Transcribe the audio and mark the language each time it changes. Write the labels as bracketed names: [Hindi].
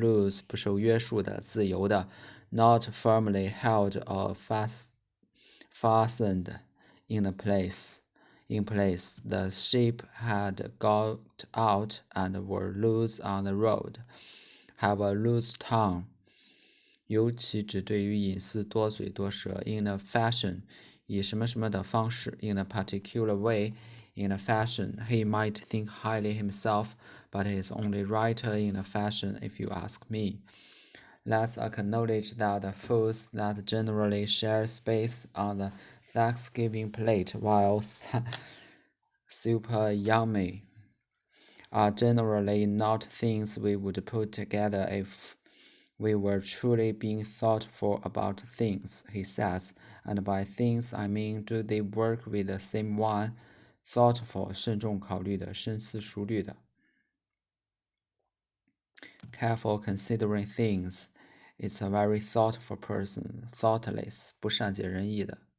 [English] Loose [Chinese] 不受约束的、自由的 [English] not firmly held or fastened in place. The sheep had got out and were loose on the road. Have a loose tongue. [Chinese] 尤其只对于隐私多嘴多舌。 [English] In a fashion. [Chinese] 以什么什么的方式 [English] in a particular way, in a fashion. He might think highly himself, but he is only right in a fashion if you ask me. Let's acknowledge that the foods that generally share space on the Thanksgiving plate, while super yummy, are generally not things we would put together if We were truly being thoughtful about things, he says, and by things I mean do they work with the same one? [Chinese] Thoughtful, 慎重考虑的，深思熟虑的。 [English] Careful considering things. It's a very thoughtful person. [Chinese] Thoughtless, 不善解人意的。